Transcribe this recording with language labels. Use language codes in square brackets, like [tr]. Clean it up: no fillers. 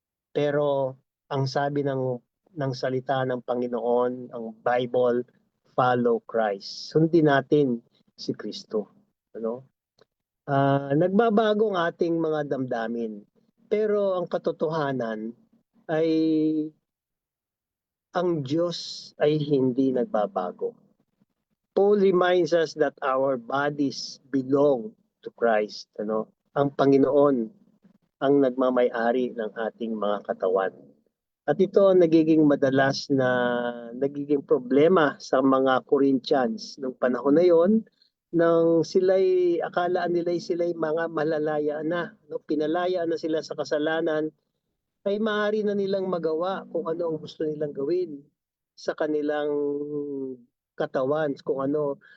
[tl] Pero ang sabi ng salita ng Panginoon, ang Bible, [en] follow Christ. [tl] Sundin natin si Kristo. Nagbabago ang ating mga damdamin. Pero ang katotohanan ay ang Diyos ay hindi nagbabago. [en] Paul reminds us that our bodies belong to Christ. [tl] Ang Panginoon ang nagmamay-ari ng ating mga katawan. At ito ang nagiging madalas na nagiging problema sa mga Corinthians noong panahon na yon, nang akalaan nila sila'y mga malalaya na, pinalaya na sila sa kasalanan, ay maaari na nilang magawa kung ano ang gusto nilang gawin sa kanilang katawan, kung ano.